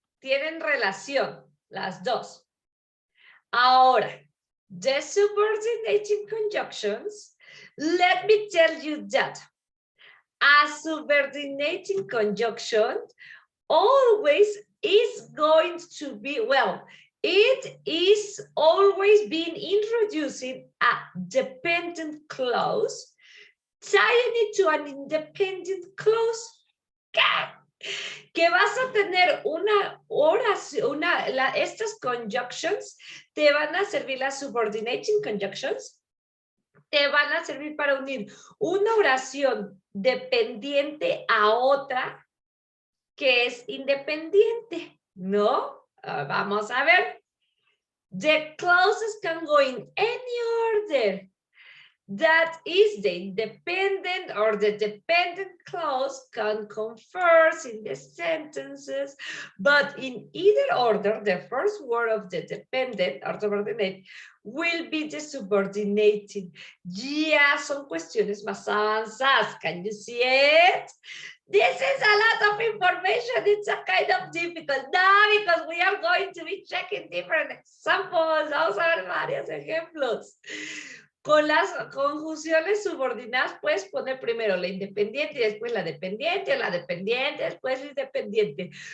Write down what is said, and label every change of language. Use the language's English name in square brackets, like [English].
[Spanish] Tienen relación, las dos. Ahora, [English] the subordinating conjunctions, let me tell you that a subordinating conjunction always is going to be, well, it is always being introducing a dependent clause tying it to an independent clause. [Spanish] Que vas a tener una oración, estas conjunctions te van a servir, las subordinating conjunctions, te van a servir para unir una oración dependiente a otra que es independiente, ¿no? Vamos a ver. [English] The clauses can go in any order. That is, the independent or the dependent clause can confer in the sentences, but in either order, the first word of the dependent or subordinate will be the subordinating. [Spanish] Ya son cuestiones más avanzadas. [English] Can you see it? This is a lot of information. It's a kind of difficult. No, because we are going to be checking different examples. [Spanish] Vamos a ver varios ejemplos. Con las conjunciones subordinadas puedes poner primero la independiente y después la dependiente, después la independiente.